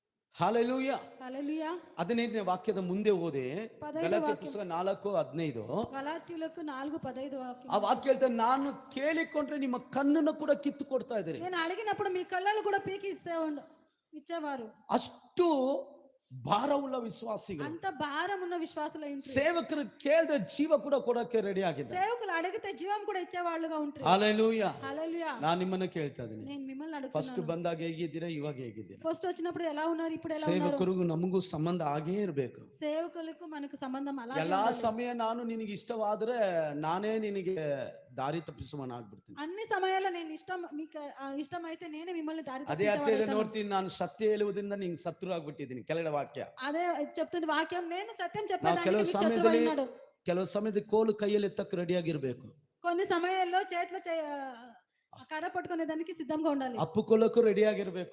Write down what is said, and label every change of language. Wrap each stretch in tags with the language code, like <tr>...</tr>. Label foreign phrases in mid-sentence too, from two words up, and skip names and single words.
<kn>ಹಾಲೆಲೂಯ.</kn> <te>హల్లెలూయా.</te> <kn>15ನೇ ವಾಕ್ಯದ ಮುಂದೆ ಓದಿ.</kn> <te>15వ</te> <kn>ಗಲಾತ್ಯ</kn> <te>వాక్యం</te> <kn>ಪುಸ್ತಕ 4:15.</kn> <te>గలాతీయులకు 4:15</te> <kn>ಆ</kn> <te>వాక్యం.</te> <kn>ವಾಕ್ಯ ಹೇಳ್ತಾರೆ, ನಾನು ಕೇಳಿಕೊಂಡ್ರೆ ನಿಮ್ಮ ಕಣ್ಣನ್ನು ಕೂಡ ಕಿತ್ತು ಕೊಡ್ತಾ ಇದ್ದೀರಿ.</kn> <te>నేను అడిగినప్పుడు మీ కళ్ళలు కూడా పీకి ఇచ్చేవారు.</te> <kn>ಅಷ್ಟು ಭಾರವುಳ್ಳ ವಿಶ್ವಾಸಿಗಳು.</kn> <te>అంత భారం ఉన్న విశ్వాసులు ఉంటారు.</te> <kn>ಸೇವಕರು ಕೇಳಿದ್ರೆ ಜೀವ ಕೂಡ ಕೊಡಕ್ಕೆ ರೆಡಿ ಆಗಿದೆ.</kn> <te>సేవకులు అడిగితే జీవం కూడా ఇచ్చేవాళ్ళుగా ఉంటారు.</te> <kn>ಹಾಲೆಲೂಯ.</kn> <te>హల్లెలూయా.</te> <kn>ನಾನು ನಿಮ್ಮನ್ನ ಕೇಳ್ತಾ ಇದ್ದೀನಿ,</kn> <te>నేను మిమ్మల్ని</te> <kn>ಫಸ್ಟ್</kn> <te>అడుగుతున్నాను,</te> <kn>ಬಂದಾಗ ಹೇಗಿದ್ದೀರಾ, ಇವಾಗ ಹೇಗಿದ್ದೀರಾ?</kn> <te>ఫస్ట్ వచ్చినప్పుడు ఎలా ఉన్నారు, ఇప్పుడు ఎలా ఉన్నారు?</te> <kn>ಸೇವಕರಿಗೂ ನಮಗೂ ಸಂಬಂಧ ಆಗೇ ಇರಬೇಕು.</kn> <te>సేవకులకు మనకు సంబంధం అలాగే</te> <kn>ಎಲ್ಲಾ</kn> <te>ఉండాలి.</te> <kn>ಸಮಯ ನಾನು ನಿನಗೆ ಇಷ್ಟವಾದ್ರೆ ನಾನೇ ನಿನಗೆ ದಾರಿ ತಪ್ಪಿಸುವನಾಗ್ಬಿಡ್ತೀನಿ.</kn> <te>అన్ని సమయాల్లో నేను మీకు ఇష్టమైతే నేనే మిమ్మల్ని దారి</te> <kn>ಅದೇ ಅರ್ಥದಲ್ಲಿ</kn> <te>తప్పించేవాడైతాను.</te> <kn>ನೋಡ್ತೀನಿ, ನಾನು ಸತ್ಯ ಹೇಳುವುದರಿಂದ ನಿಂಗೆ ಶತ್ರು ಆಗ್ಬಿಟ್ಟಿದ್ದೀನಿ. ಕೆಳಗಡೆ ವಾಕ್ಯ.</kn> <te>అదే చెప్తుంది వాక్యం, నేను సత్యం</te> <kn>ನಾವು</kn> <te>చెప్పేదానికి</te> <kn>ಕೆಲವು</kn> <te>మీకు</te> <kn>ಸಮಯದಲ್ಲಿ</kn> <te>శత్రువు అయినాడు.</te> <kn>ಕೋಲು ಕೈಯಲ್ಲಿ ಎತ್ತಕ್ಕೆ ರೆಡಿ ಆಗಿರ್ಬೇಕು.</kn> <te>కొన్ని సమయాల్లో చేతిలో కర్ర పట్టుకునే దానికి సిద్ధంగా ఉండాలి.</te> <kn>ಅಪ್ಪುಕೊಳ್ಳಕ್ಕೂ ರೆಡಿ ಆಗಿರ್ಬೇಕು.</kn>